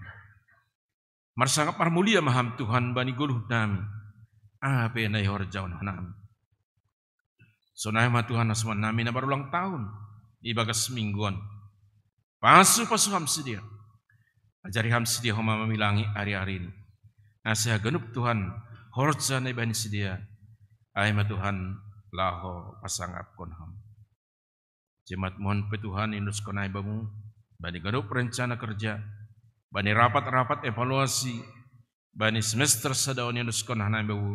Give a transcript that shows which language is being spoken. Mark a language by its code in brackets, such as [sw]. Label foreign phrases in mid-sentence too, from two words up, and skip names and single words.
[bts] Marsangap marmulia maham Tuhan bani guluh nami. Ape na ihorjawan hanami. Sonai ma Tuhan asman nami na barulang tahun. Ibagas mingguan. Pasu ham sedia. Ajari ham sedia homa mamilangi [id] hari-hari ini. [bts] Asih ganup Tuhan. Horja na ibani sedia. Ay ma Tuhan. Laho pasangap konham. [id] Jemaat mohon [bts] petuhan indus konai bamu. Bani ganup [id] rencana kerja. [bts] Bani [id] rapat-rapat evaluasi. [bts] Bani semester sadawan indus konai bamu.